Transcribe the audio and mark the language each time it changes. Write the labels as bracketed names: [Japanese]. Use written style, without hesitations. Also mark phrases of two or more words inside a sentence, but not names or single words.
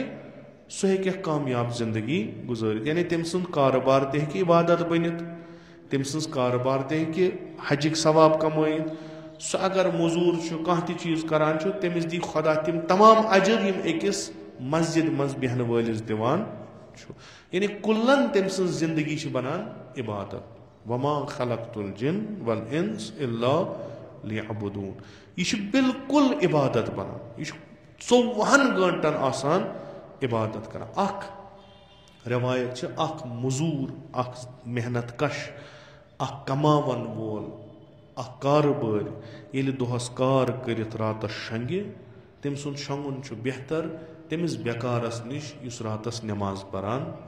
[Kashmiri] सह हे कामयाब जिंदगी गुजारित यानी तम सुंद कारोबार तक इबादत बनित तम सज कारोबार तक हजिक सवाब कमाइत सह अगर मजूर कह चीज करान तमिस दी खुदा तम तमाम अजर यम अकिस मस्जिद मज बेहन वालिस दिवान यानी कुल्लन तम सज जिंदगी बनान इबादत [Arabic] وما خلقت الجن والإنس إلا ليعبدون [Kashmiri] यह बिल्कुल इबादत बनान यह 24 घंटन आसान इबादत कर अख रवायत अख मजूर अख मेहनत कश अख कमावन वोल अख कारोबार ये दोहस कार करित रातस शंगे तम सुन शंगुन बेहतर तमिस बेकारस निश युस रातस नमाज परान